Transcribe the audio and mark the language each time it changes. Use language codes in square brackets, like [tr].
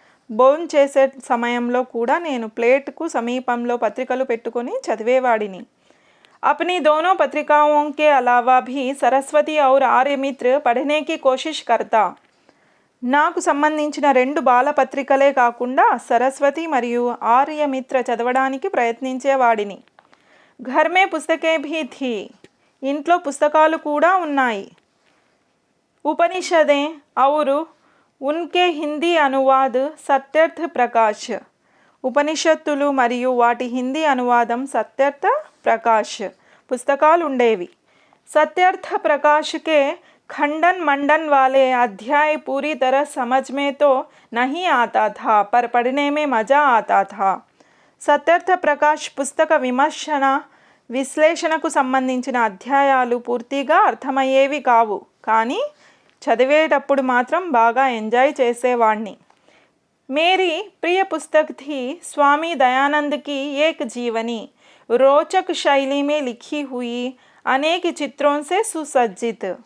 [te] భోంచేసే సమయంలో కూడా నేను ప్లేట్కు సమీపంలో పత్రికలు పెట్టుకొని చదివేవాడిని. [hi] अपनी दोनों पत्रिकाओं के अलावा भी सरस्वती और आर्यमित्र पढ़ने की कोशिश करता. [te] నాకు సంబంధించిన 2 బాలపత్రికలే కాకుండా సరస్వతి మరియు ఆర్యమిత్ర చదవడానికి ప్రయత్నించేవాడిని. [hi] घर में पुस्तकें भी थी. [te] ఇంట్లో పుస్తకాలు కూడా ఉన్నాయి. [hi] उपनिषदें और उनके हिंदी अनुवाद सत्यार्थ प्रकाश. [te] ఉపనిషత్తులు మరియు వాటి హిందీ అనువాదం సత్యార్థ ప్రకాష్ పుస్తకాలు ఉండేవి. [hi] सत्यार्थ प्रकाश के खंडन मंडन वाले अध्याय पूरी तरह समझ में तो नहीं आता था, पर पढ़ने में मज़ा आता था. [te] సత్యార్థ ప్రకాష్ పుస్తక విశ్లేషణకు సంబంధించిన అధ్యాయాలు పూర్తిగా అర్థమయ్యేవి కావు, కానీ చదివేటప్పుడు మాత్రం బాగా ఎంజాయ్ చేసేవాణ్ణి. [hi] मेरी प्रिय पुस्तक थी स्वामी दयानंद की एक जीवनी, रोचक शैली में लिखी हुई, अनेक चित्रों से सुसज्जित.